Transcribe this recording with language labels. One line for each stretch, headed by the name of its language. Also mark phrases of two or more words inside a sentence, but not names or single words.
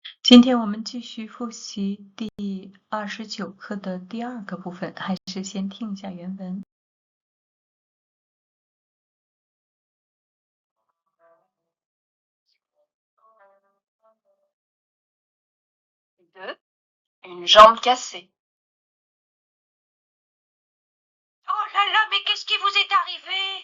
Chinese: 今天我们继续复习第29课的第二个部分，还是先听一下原文。
French: Une jambe cassée. Oh là là, mais qu'est-ce qui vous est arrivé?